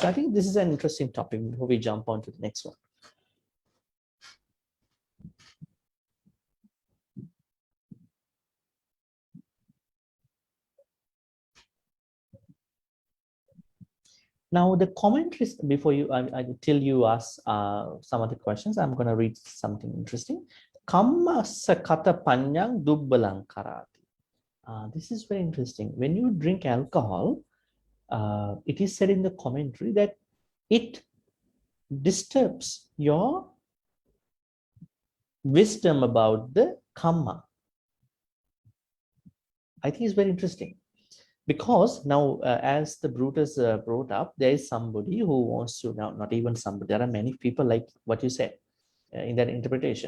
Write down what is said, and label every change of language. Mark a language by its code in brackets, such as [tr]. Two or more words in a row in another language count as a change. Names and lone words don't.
[en] I think this is an interesting topic before we jump on to the next one. Now the commentaries before you, till you ask some of the questions, I'm going to read something interesting. [pi] Kamma sakata panyang dubbalang karati. [en] This is very interesting. When you drink alcohol, it is said in the commentary that it disturbs your wisdom about the kamma. I think it's very interesting. Because now, as the Brutus brought up, there is somebody who wants to, now not even somebody, there are many people like what you said in that interpretation.